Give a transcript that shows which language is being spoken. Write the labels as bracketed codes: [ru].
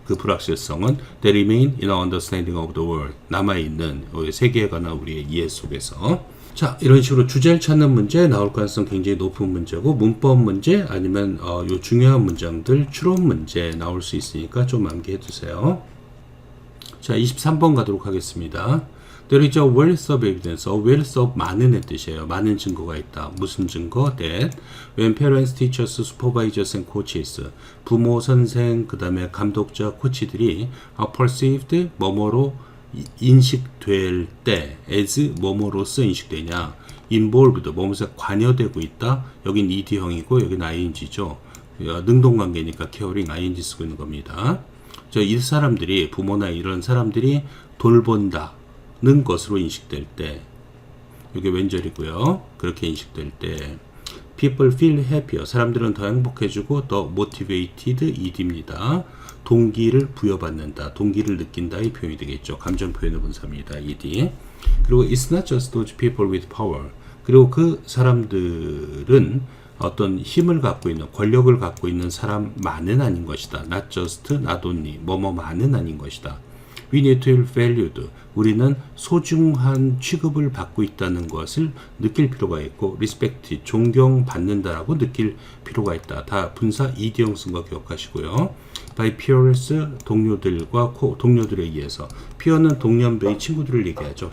[ko] 그 불확실성은 [en] they remain in our understanding of the world [ko] 남아있는 세계에 관한 우리의 이해 속에서 자 이런 식으로 주제를 찾는 문제 나올 가능성 굉장히 높은 문제고 문법 문제 아니면 요 중요한 문장들 추론 문제 나올 수 있으니까 좀 암기해 두세요. 자 23번 가도록 하겠습니다. [en] There is a wealth of evidence. A wealth of [ko] 많은의 뜻이에요. 많은 증거가 있다. 무슨 증거? [en] That when parents, teachers, supervisors and coaches [ko] 부모, 선생, 그 다음에 감독자, 코치들이 [en] are perceived [ko] 뭐뭐로 인식될 때 [en] as [ko] 뭐뭐로서 인식되냐 [en] involved [ko] 뭐뭐에 관여되고 있다. 여긴 ED형이고 여긴 ING죠. 능동관계니까 caring ING 쓰고 있는 겁니다. 이 사람들이 부모나 이런 사람들이 돌본다 는 것으로 인식될 때 이게 왼절이고요. 그렇게 인식될 때 [en] people feel happier [ko] 사람들은 더 행복해지고 더 motivated ed입니다. 동기를 부여받는다. 동기를 느낀다의 표현이 되겠죠. 감정 표현의 분사입니다. ed. 그리고 [en] it's not just those people with power [ko] 그리고 그 사람들은 어떤 힘을 갖고 있는 권력을 갖고 있는 사람만은 아닌 것이다. not just, not only 뭐뭐만은 아닌 것이다. [en] We need to feel valued. [ko] 우리는 소중한 취급을 받고 있다는 것을 느낄 필요가 있고 respect, 존경받는다라고 느낄 필요가 있다. 다 분사 ed형 쓴 거 기억하시고요. by peers, 동료들에 의해서 peer는 동년배의 친구들을 얘기하죠.